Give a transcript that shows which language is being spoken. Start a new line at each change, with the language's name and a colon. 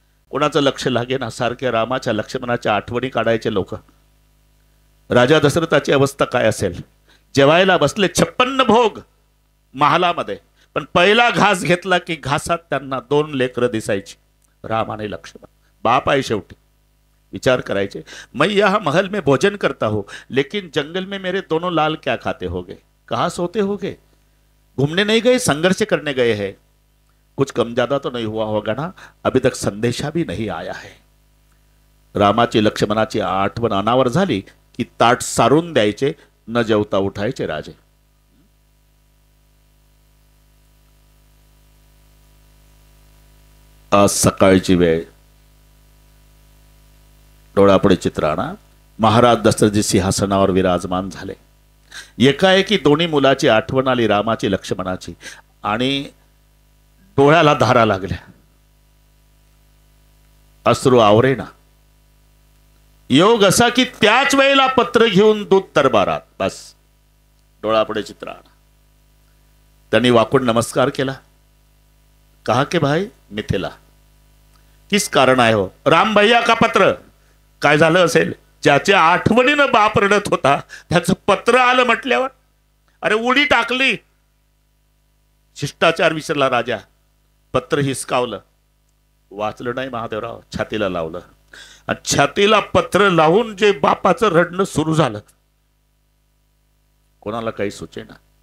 Marathi: कोणाचं लक्ष लागे ना, सारखे रामाच्या लक्ष्मणाच्या आठवणी काढायचे लोक। राजा दशरथाची अवस्था काय असेल? जेवायला बसले 56 भोग महालामध्ये, पण पहिला घास घेतला की घासात त्यांना 2 लेकरं दिसायची, राम आणि लक्ष्मण। बाप आहे शेवटी।
Hindi: विचार करायचे, मैं यहाँ महल में भोजन करता हूँ, लेकिन जंगल में मेरे दोनों लाल क्या खाते होंगे, कहाँ सोते होंगे? घूमने नहीं गए, संघर्ष करने गए हैं। कुछ कम ज्यादा तो नहीं हुआ होगा ना? अभी तक संदेशा भी नहीं आया है।
Marathi: रामाची लक्ष्मणाची आठवण अनावर झाली की ताट सारून द्यायचे, न जेवता उठायचे राजे। आज सकाळची वेळ, डोळ्यापुढे चित्र आणा। महाराज दशरथजी सिंहासनावर विराजमान झाले। एकाएकी दोन्ही मुलाची आठवण आली, रामाची लक्ष्मणाची, आणि डोळ्याला धारा लागल्या, अश्रू आवरेना। योग असा की त्याच वेळेला पत्र घेऊन दूत दरबारात। बस डोळ्यापुढे चित्र आणा। त्यांनी वाकून नमस्कार केला।
Hindi: कहा के भाई मिथिला, किस कारण आहे हो? राम भैया का पत्र।
Marathi: काय झालं असेल? ज्याच्या आठवणीनं बाप रडत होता त्याचं पत्र आलं म्हटल्यावर अरे उडी टाकली। शिष्टाचार विसरला राजा। पत्र हिसकावलं, वाचलं नाही महादेवराव, छातीला लावलं, आणि छातीला पत्र लावून जे बापाचं रडणं सुरू झालं, कोणाला काही सुचेना।